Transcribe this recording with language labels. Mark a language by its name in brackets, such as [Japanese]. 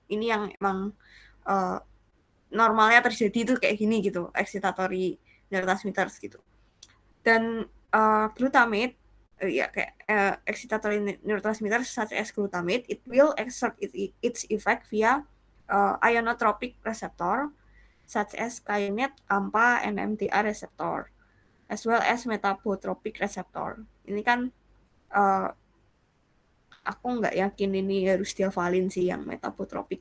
[Indonesian] Ini yang emang normalnya terjadi itu kayak gini gitu, excitatory neurotransmitters gitu. Dan glutamate kayak [English] excitatory neurotransmitter such as glutamate, it will exert its effect via ionotropic receptor such as kainate, AMPA, NMDA receptor, as well as metabotropic receptor. [Indonesian] Ini kan aku nggak yakin ini harus dihafalin sih yang metabotropic.